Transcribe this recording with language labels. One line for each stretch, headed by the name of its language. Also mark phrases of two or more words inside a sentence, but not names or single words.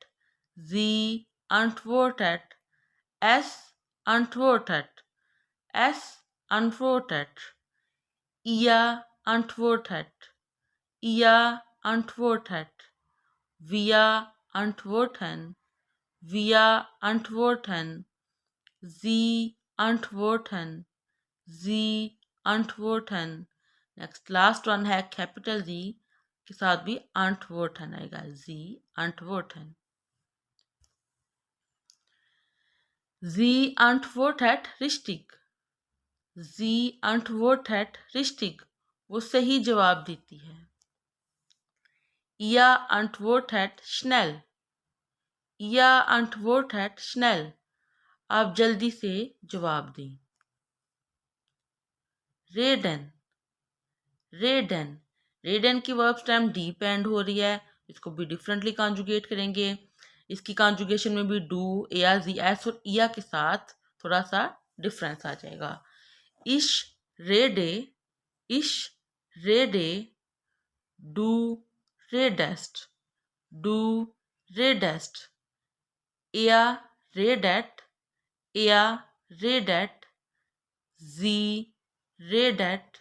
German: sie antwortet, es antwortet, es antwortet, ihr antwortet, ihr antwortet, wir antworten, wir antworten, sie antworten, sie antworten.
English: next last one
Hindi: है कैपिटल जी के साथ भी antworten आएगा,
German: Sie antworten. Sie antwortet richtig. Sie antwortet richtig.
Hindi: वो सही जवाब देती है.
German: Ihr antwortet schnell. Ihr antwortet schnell.
Hindi: आप जल्दी से जवाब दें.
German: Reden.
Hindi: Reden. Reden की
English: verb stem
Hindi: डी पे एंड हो रही है. इसको भी
English: differently conjugate
Hindi: करेंगे. इसकी कॉन्जुगेशन में भी डू, या,
German: Sie, es
Hindi: और इया के साथ थोड़ा सा डिफरेंस आ जाएगा.
German: Ich rede, ich rede, du redest, du redest, er redet, er redet, sie redet,